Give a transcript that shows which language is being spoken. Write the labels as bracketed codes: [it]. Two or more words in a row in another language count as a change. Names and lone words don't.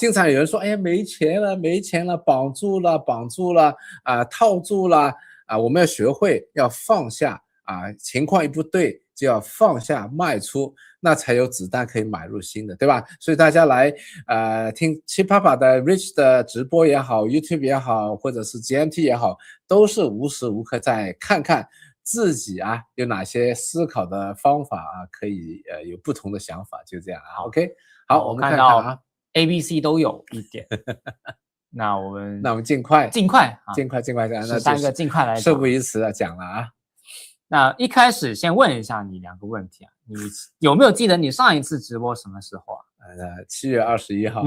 [zh] 經常有人說，哎呀，沒錢了，綁住了套住了我們要學會要放下情況一不對就要放下賣出，那才有子彈可以買入新的，對吧？所以大家來聽七爸爸的 Rich 的直播也好 YouTube 也好，或者是 GMT 也好，都是無時無刻在看看自己有哪些思考的方法可以有不同的想法，就這樣OK。好，我们看到 ABC 都有一點。那我們盡快盡快 13個盡快來，事不宜遲講了那一開始先問一下你2個問題你有沒有記得你上一次直播什麼時候 7月21號。